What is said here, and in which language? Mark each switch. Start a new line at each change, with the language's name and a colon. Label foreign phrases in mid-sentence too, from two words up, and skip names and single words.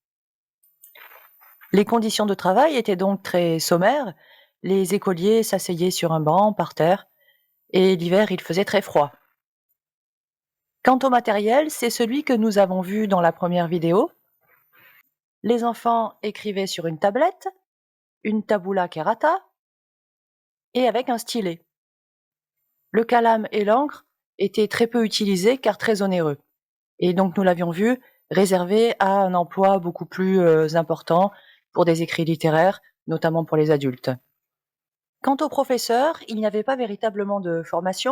French: Les conditions de travail étaient donc très sommaires. Les écoliers s'asseyaient sur un banc, par terre, et l'hiver il faisait très froid. Quant au matériel, c'est celui que nous avons vu dans la première vidéo. Les enfants écrivaient sur une tablette, une
Latin: tabula kerata,
French: et avec un stylet. Le calame et l'encre étaient très peu utilisés car très onéreux. Et donc nous l'avions vu, réservé à un emploi beaucoup plus important pour des écrits littéraires, notamment pour les adultes. Quant aux professeurs, il n'y avait pas véritablement de formation.